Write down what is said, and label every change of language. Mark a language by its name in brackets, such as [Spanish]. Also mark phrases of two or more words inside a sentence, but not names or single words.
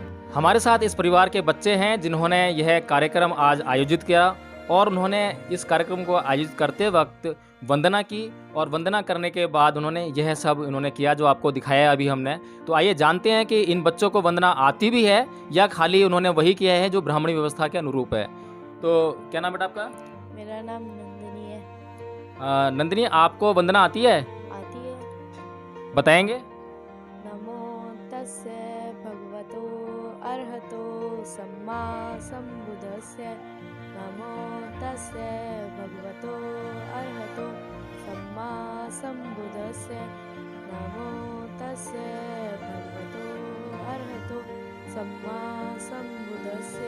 [Hindi] हमारे साथ इस परिवार के बच्चे हैं जिन्होंने यह कार्यक्रम आज आयोजित किया और उन्होंने इस कार्यक्रम को आयोजित करते वक्त वंदना की और वंदना करने के बाद उन्होंने यह सब उन्होंने किया जो आपको दिखाया अभी हमने। तो आइए जानते हैं कि इन बच्चों को वंदना आती भी है या खाली उन्होंने वही किया है जो ब्राह्मणी व्यवस्था के अनुरूप है। तो क्या नाम बेटा आपका? मेरा नाम नंदिनी है। नंदिनी, आपको वंदना आती है? आती है। बताएंगे? [Pali] नमो तस्य भगवतो अर्हतो सम्मा सम्बुद्धस्य। नमो तस्य भगवतो अर्हतो सम्मा सम्बुद्धस्य। नमो तस्य भगवतो अर्हतो सम्मा सम्बुद्धस्य।